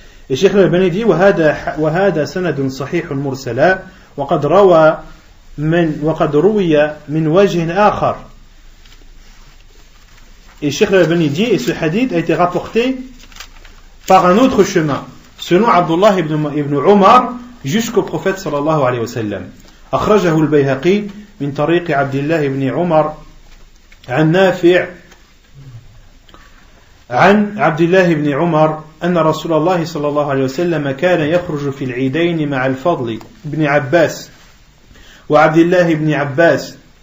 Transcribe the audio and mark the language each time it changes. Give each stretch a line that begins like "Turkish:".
French: Et Cheikh Al-Albani dit
Arabic: وهذا سند صحيح مرسلا وقد روي من وجه آخر.
French: Et Cheikh Al-Albani dit, et ce hadith a été rapporté par un autre chemin, selon Abdullah ibn Umar, jusqu'au prophète sallallahu alayhi wa sallam.
Arabic: أخرجه البيهقي من طريق عبد الله بن عمر عن نافع عن عبد الله بن عمر أن رسول الله صلى الله عليه وسلم كان يخرج في العيدين مع الفضل بن عباس وعبد الله بن عباس